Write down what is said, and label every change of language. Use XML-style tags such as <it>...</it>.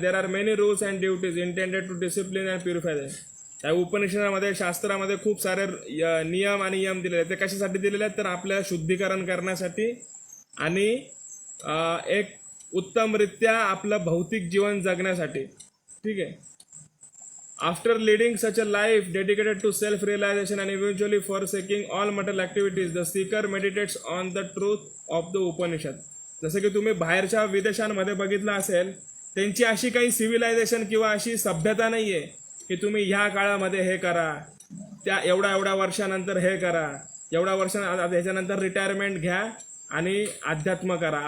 <en>There are many rules and duties intended to discipline and purify them.</en> <mr>त्या उपनिषदामध्ये शास्त्रामध्ये खूप सारे नियम आणि यम दिलेले आहेत. ते कशासाठी दिलेले आहेत? तर आपल्या शुद्धीकरण करण्यासाठी आणि एक उत्तमरित्या आपलं भौतिक जीवन जगण्यासाठी. ठीक आहे.</mr> <en>After leading such a life dedicated to self realisation and eventually forsaking all material activities, the seeker meditates on the truth of the Upanishad.</en> <mr>जसं की तुम्ही बाहेरच्या विदेशांमध्ये बघितलं असेल, त्यांची अशी काही सिव्हिलायझेशन किंवा अशी सभ्यता नाही आहे की तुम्ही ह्या काळामध्ये हे करा, त्या एवढ्या वर्षानंतर हे करा, एवढ्या वर्षानंतर ह्याच्यानंतर रिटायरमेंट घ्या आणि अध्यात्म करा.</mr>